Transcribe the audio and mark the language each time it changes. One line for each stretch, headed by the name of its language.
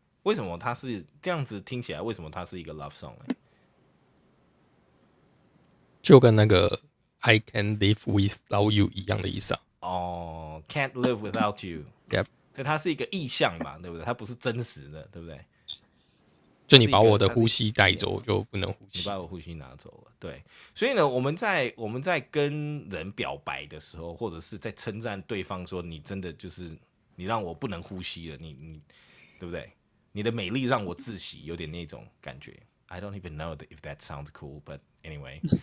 Chinese: 为什么它是这样子听起来？为什么它是一个 love song 呢？就跟那个
English: I can live without you
Chinese: 一样的意思啊。
English: 哦、can't live without you. Yep，
Chinese: 对，它是一个意象嘛，对不对？它不是真实的，对不对？就你把我的呼吸带走，就不能呼吸。你把我呼吸拿走了，对。所以呢，我们在跟人表白的时候，或者是在称赞对方说你真的就是你让我不能呼吸了，你对不对？你的美丽让我窒息，有点那种感觉。
English: I don't even know if that sounds cool, but anyway.